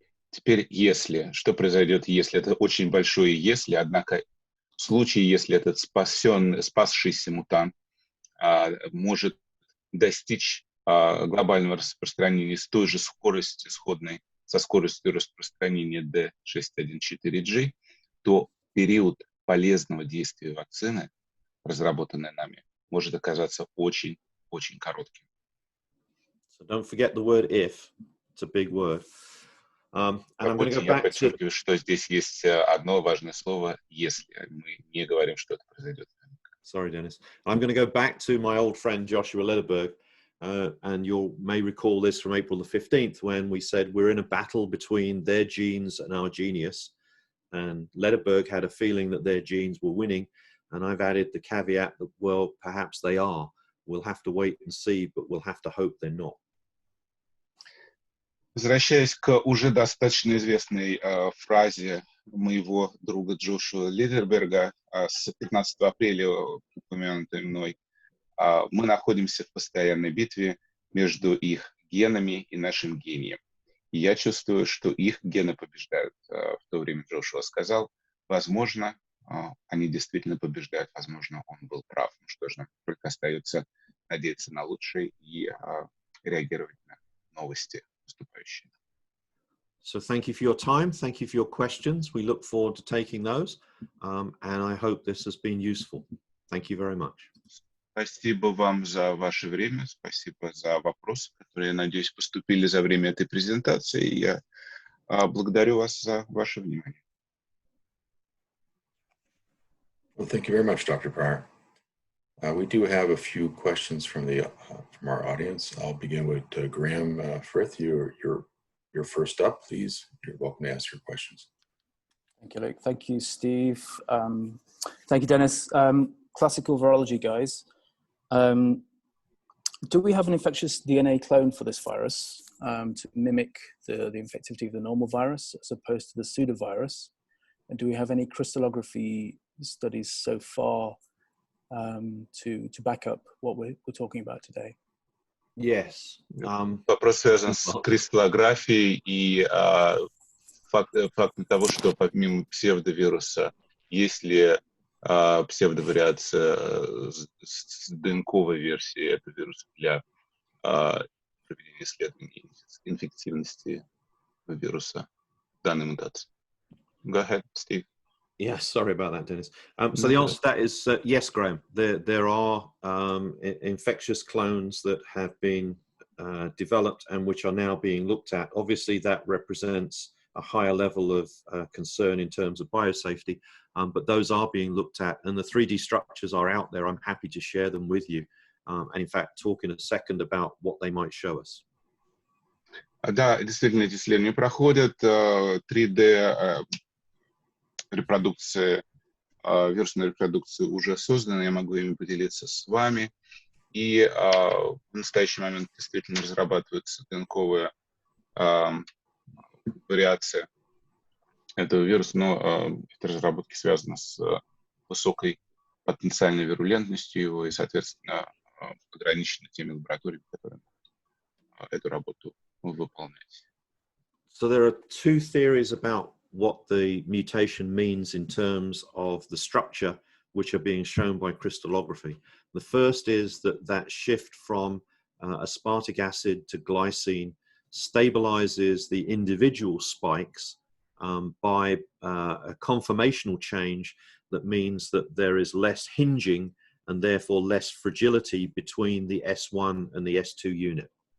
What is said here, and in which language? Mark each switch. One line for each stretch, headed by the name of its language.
Russian: Теперь если, что произойдет, если, это очень большое если, однако в случае, если этот спасшийся мутант может достичь глобального распространения с той же скоростью, сходной со скоростью распространения D614G, то период полезного действия вакцины, разработанной нами, может оказаться очень-очень коротким.
English: So don't forget the word if. It's a big word. And I'm going to go
Russian: Я
English: back
Russian: подчеркиваю, что здесь есть одно важное слово «если». Мы не говорим, что это произойдет.
English: Sorry, Dennis. I'm going to go back to my old friend Joshua Lederberg, and you may recall this from April the 15th when we said we're in a battle between their genes and our genius, and Lederberg had a feeling that their genes were winning, and I've added the caveat that, well, perhaps they are. We'll have to wait and see, but we'll have to hope they're not.
Russian: Возвращаясь к уже достаточно известной фразе моего друга Джошуа Лидерберга с 15 апреля, упомянутой мной, мы находимся в постоянной битве между их генами и нашим гением. И я чувствую, что их гены побеждают. В то время Джошуа сказал, возможно, они действительно побеждают, возможно, он был прав. Ну что ж, нам только остается надеяться на лучшее и реагировать на новости поступающие.
English: So thank you for your time. Thank you for your questions. We look forward to taking those. And I hope this has been useful. Thank you very much.
Russian: Спасибо вам за ваше время, спасибо за вопросы, которые, я надеюсь, поступили за время этой презентации. Я благодарю вас за ваше внимание.
English: Well, thank you very much, Dr. Pryor. We do have a few questions from our audience. I'll begin with Graham Frith. You're first up, please. You're welcome to ask your questions. Thank you, Luke. Thank you, Steve. Thank you, Dennis. Classical virology, guys. Do we have an infectious DNA clone for this virus to mimic the infectivity of the normal virus as opposed to the pseudovirus? And do we have any crystallography studies so far to back up what we're talking about today? Yes.
Russian: Вопрос связан с кристаллографией и фактом того, что помимо псевдовируса, есть ли псевдовариация с ДНКовой версией этого вируса для проведения исследований инфективности вируса данной мутации.
English: Go ahead, Steve. Yeah, sorry about that, Dennis. So the answer to that is yes, Graham. There are infectious clones that have been developed and which are now being looked at. Obviously, that represents a higher level of concern in terms of biosafety, but those are being looked at, and the 3D structures are out there. I'm happy to share them with you, and in fact, talk in a second about what they might show us.
Russian: Да, действительно, эти исследования проходят. 3D репродукции, вирусной репродукции уже созданы, я могу ими поделиться с вами. И в настоящий момент действительно разрабатывается ДНКовая вариация этого вируса, но эта разработка связана с высокой потенциальной вирулентностью его и, соответственно, ограничена теми лабораториями, которые эту работу выполнять.
English: So there are two theories about what the mutation means in terms of the structure which are being shown by crystallography. The first is that shift from aspartic acid to glycine stabilizes the individual spikes by a conformational change that means that there is less hinging and therefore less fragility between the S1 and the S2 unit.